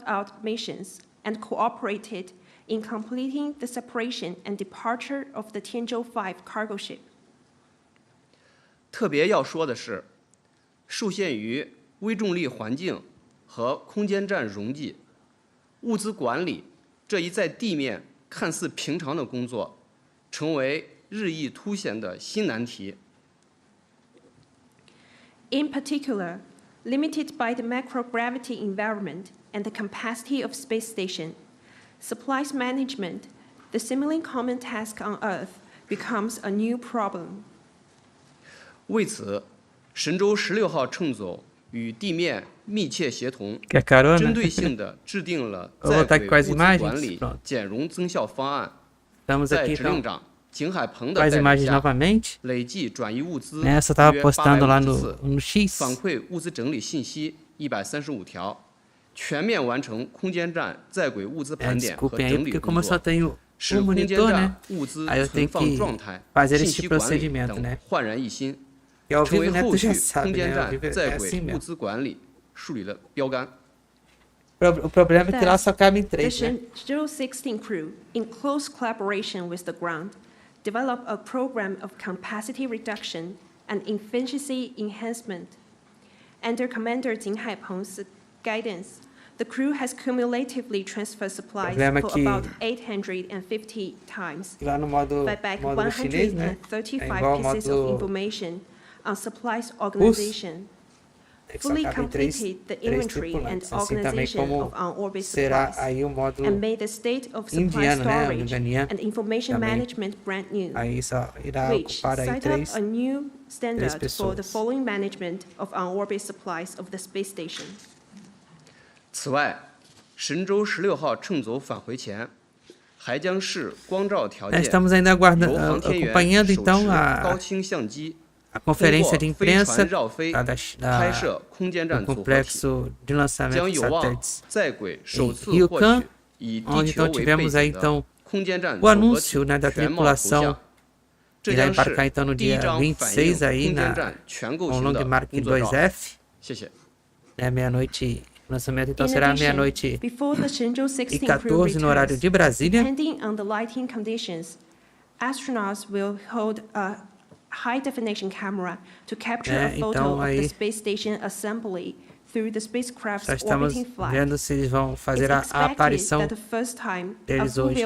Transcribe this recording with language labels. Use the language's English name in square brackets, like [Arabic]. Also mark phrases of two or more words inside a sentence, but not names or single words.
[English] out missions, and cooperated in completing the separation and departure of the Tianzhou-5 cargo ship. [Chinese] 特别要说的是，受限于微重力环境和空间站容积，物资管理这一在地面看似平常的工作，成为日益凸显的新难题。 [English] In particular, limited by the microgravity environment and the capacity of space station, supplies management, the seemingly common task on Earth, becomes a new problem. [Chinese] 为此，神舟16号乘组与地面密切协同， [Portuguese] Quer carona? [Chinese] 针对性地制定了 [Portuguese] Eu vou [Chinese] 在 [Portuguese] estar [Chinese] 轨 [Portuguese] com as [Chinese] 物资 [Portuguese] imagens. [Chinese] 管理 [Portuguese] Pronto. [Chinese] 减容增效方案， [Portuguese] Estamos [Chinese] 在 [Portuguese] aqui [Chinese] 指令 [Portuguese] então [Chinese] 长景海鹏 [Portuguese] com [Chinese] 的 [Portuguese] as [Chinese] 带领 [Portuguese] imagens [Chinese] 下， [Portuguese] novamente. [Chinese] 累计转移物资 [Portuguese] Nessa eu estava [Chinese] 约 [Portuguese] postando lá [Chinese] 850 次， [Portuguese] no X. [Chinese] 反馈物资整理信息135条，全面完成空间站在轨物资盘点和 [Portuguese] Desculpem aí, [Chinese] 整理 [Portuguese] porque [Chinese] 工 [Portuguese] como eu só [Chinese] 作， [Portuguese] tenho [Chinese] 使 [Portuguese] o [Chinese] 空间 [Portuguese] monitor, [Chinese] 站 [Portuguese] né? [Chinese] 物资 [Portuguese] Aí eu [Chinese] 存 [Portuguese] tenho [Chinese] 放 [Portuguese] que [Chinese] 状态、 [Portuguese] fazer [Chinese] 信 [Portuguese] esse [Chinese] 息管理 [Portuguese] procedimento, [Chinese] 等 [Portuguese] né? [Chinese] 焕然一新， [Portuguese] E ao [Chinese] 成 [Portuguese] vivo [Chinese] 为 [Portuguese] o Neto [Chinese] 后 [Portuguese] já [Chinese] 续 [Portuguese] sabe, [Chinese] 空间 [Portuguese] né? Ao [Chinese] 站 [Portuguese] vivo [Chinese] 在 [Portuguese] é [Chinese] 轨 [Portuguese] assim [Chinese] 物 [Portuguese] mesmo. [Chinese] 资管理树立了标杆。 [Portuguese] O problema é que lá só cabem [English] The [Portuguese] 3, né? [English] Shenzhou-17 crew, in close collaboration with the ground, developed a program of capacity reduction and efficiency enhancement. Under Commander Jing Haipeng's guidance, the crew has cumulatively transferred supplies [Portuguese] Problema [English] for [Portuguese] que- [English] about 850 times, [Portuguese] Lá no módulo chinês, né? É [English] 135 [Portuguese] igual ao [English] pieces of [Portuguese] módulo [English] information on supplies organization. [Portuguese] é que só [English] Fully [Portuguese] cabem três [English] completed the [Portuguese] três [English] inventory and [Portuguese] tripulantes. Assim também [English] organization [Portuguese] como [English] of on-orbit [Portuguese] será [English] supplies, [Portuguese] aí o [English] and [Portuguese] módulo [English] made the state of supply [Portuguese] indiano, né? O [English] storage [Portuguese] indianiano [English] and information [Portuguese] também. [English] management brand new, [Portuguese] Aí só irá [English] which [Portuguese] ocupar aí [English] set up [Portuguese] três. [English] a new standard for the [Portuguese] pessoas. [English] following management of on-orbit supplies of the space station. [Chinese] 此外，神舟16号乘组返回前，还将视光照条件， [Portuguese] Estamos ainda [Chinese] 由 [Portuguese] aguardando, [Chinese] 航天员 [Portuguese] acompanhando [Chinese] 手 [Portuguese] então [Chinese] 持高 [Portuguese] a [Chinese] 清相机， [Portuguese] conferência de [Chinese] 通过飞 [Portuguese] imprensa [Chinese] 船绕飞 [Portuguese] da, [Chinese] 拍 [Portuguese] da, [Chinese] 摄空间站 [Portuguese] do [Chinese] 组合体， [Portuguese] complexo de lançamento [Chinese] 将 [Portuguese] de [Chinese] 有望 [Portuguese] satélites [Chinese] 在轨首次 [Portuguese] Rio [Chinese] 获 [Portuguese] Can, [Chinese] 取以 [Portuguese] onde [Chinese] 地球 [Portuguese] então [Chinese] 为背 [Portuguese] tivemos aí [Chinese] 景的 [Portuguese] então [Chinese] 空间站 [Portuguese] o [Chinese] 组合 [Portuguese] anúncio, [Chinese] 体 [Portuguese] né, da [Chinese] 全貌图 [Portuguese] tripulação [Chinese] 像。这 [Portuguese] irá [Chinese] 将 [Portuguese] embarcar [Chinese] 是 [Portuguese] então no [Chinese] 第一 [Portuguese] dia [Chinese] 张反映 [Portuguese] 26 aí [Chinese] 空间 [Portuguese] na [Chinese] 站全构 [Portuguese] com [Chinese] 型 [Portuguese] Long [Chinese] 的 [Portuguese] Mark [Chinese] 工作照。 [Portuguese] 2F, [Chinese] 谢谢。 [Portuguese] né, meia-noite, o lançamento então [English] In [Portuguese] será [English] addition, [Portuguese] meia-noite [English] before the Shenzhou-16 [Portuguese] e [English] crew [Portuguese] 14 no horário [English] returns, [Portuguese] de Brasília. [English] depending on the lighting conditions, astronauts will hold a high-definition camera to capture a photo [Portuguese] então [English] of the [Portuguese] aí [English] space station assembly through the spacecraft's [Portuguese] Só estamos [English] orbiting flight. [Portuguese] vendo se eles vão fazer [English] It's [Portuguese] a [English] expected [Portuguese] aparição [English] that the first time a [Portuguese] deles [English] full [Portuguese] hoje,